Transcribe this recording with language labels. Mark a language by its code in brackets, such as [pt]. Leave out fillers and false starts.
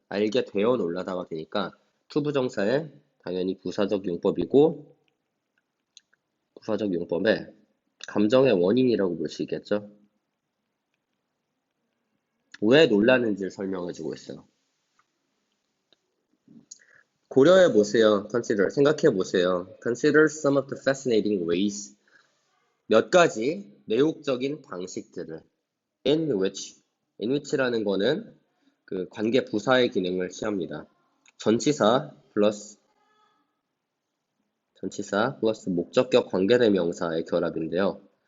[ko] 알게 되어 놀라다가 되니까 to 부정사의 당연히 부사적 용법이고 부사적 용법에 감정의 원인이라고 볼 수 있겠죠. 왜 놀라는지를 설명해주고 있어요. 고려해 보세요. consider, 생각해 보세요. [en] Consider some of the fascinating ways. [ko] 몇 가지 매혹적인 방식들을 in which라는 거는 그 관계 부사의 기능을 취합니다. 전치사 플러스 목적격 관계대명사의 결합인데요.